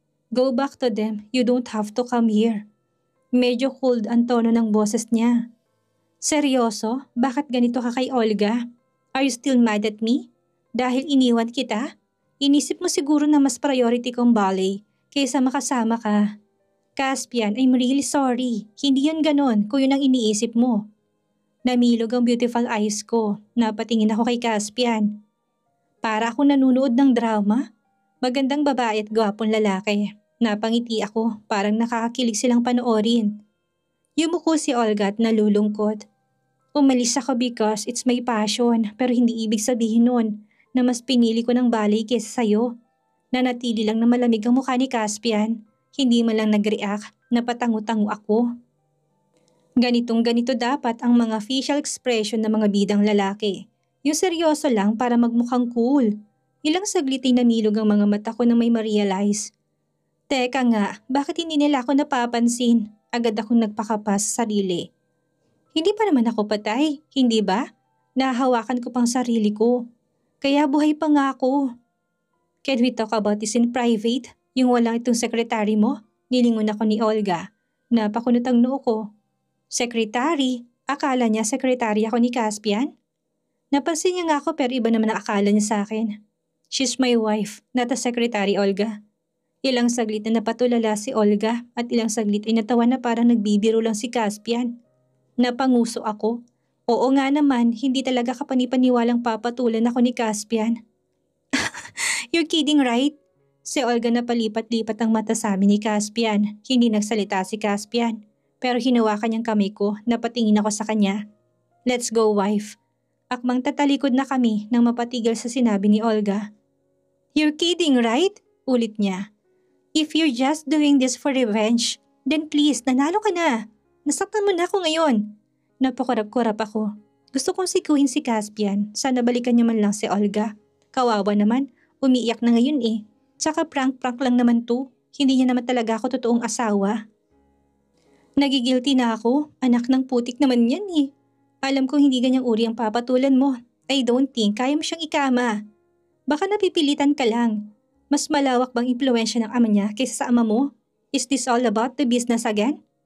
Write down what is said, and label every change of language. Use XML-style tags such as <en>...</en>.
<en>Go back to them, you don't have to come here.</en> <tl>Medyo cold ang tono ng boses niya. Seryoso? Bakit ganito ka kay Olga?</tl> <en>Are you still mad at me?</en> <tl>Dahil iniwan kita? Inisip mo siguro na mas priority kong ballet kaysa makasama ka.</tl> <en>Caspian, I'm really sorry.</en> <tl>Hindi yun ganon kung yun ang iniisip mo. Namilog ang</tl> <en>beautiful eyes</en> <tl>ko. Napatingin ako kay Caspian. Para akong nanunood ng drama. Magandang babae at gwapong lalaki. Napangiti ako, parang nakakakilig silang panoorin. Yumuko si Olga at nalulungkot. Umalis ako</tl> <en>because it's my passion</en> <tl>pero hindi ibig sabihin nun na mas pinili ko ng balay kesa sa'yo. Nanatili lang na malamig ang mukha ni Caspian. Hindi man lang nag-react, napatango-tango ako. Ganitong ganito dapat ang mga facial expression ng mga bidang lalaki. Yung seryoso lang para magmukhang cool. Ilang saglit ay namilog ang mga mata ko na may ma-realize. Teka nga, bakit hindi nila ako napapansin? Agad akong nagpakapas sa sarili. Hindi pa naman ako patay, hindi ba? Nahahawakan ko pang sarili ko. Kaya buhay pa nga ako.</tl> <en>Can we talk about this in private?</en> <tl>Yung walang itong sekretary mo? Nilingon ako ni Olga. Napakunot ang noo ko. Sekretary? Akala niya sekretary ako ni Caspian? Napansin niya nga ako pero iba naman ang akala niya sa akin.</tl> <en>She's my wife, not a secretary, Olga.</en> <tl>Ilang saglit na napatulala si Olga at ilang saglit ay natawa na parang nagbibiro lang si Caspian. Napanguso ako. Oo nga naman, hindi talaga kapanipaniwalang papatulan ako ni Caspian.</tl> <en>You're kidding, right?</en> <tl>Si Olga na palipat-lipat ang mata sa amin ni Caspian. Hindi nagsalita si Caspian. Pero hinawakan niyang kamay ko, napatingin ako sa kanya.</tl> <en>Let's go, wife.</en> <tl>Akmang tatalikod na kami nang mapatigil sa sinabi ni Olga.</tl> <en>You're kidding, right?</en> <tl>Ulit niya.</tl> <en>If you're just doing this for revenge, then please,</en> <tl>nanalo ka na. Nasaktan mo na ako ngayon. Napakurap-kurap ako. Gusto kong sikuhin si Caspian. Sana balikan niya man lang si Olga. Kawawa naman, umiiyak na ngayon eh. Tsaka prank-prank lang naman to. Hindi niya naman talaga ako totoong asawa. Nagigilty na ako. Anak ng putik naman yan eh. Alam kong hindi ganyang uri ang papatulan mo.</tl> <en>I don't think</en> <tl>kaya mo siyang ikama. Baka napipilitan ka lang. Mas malawak bang impluwensya ng ama niya kaysa sa ama mo?</tl> <en>Is this all about the business again?</en>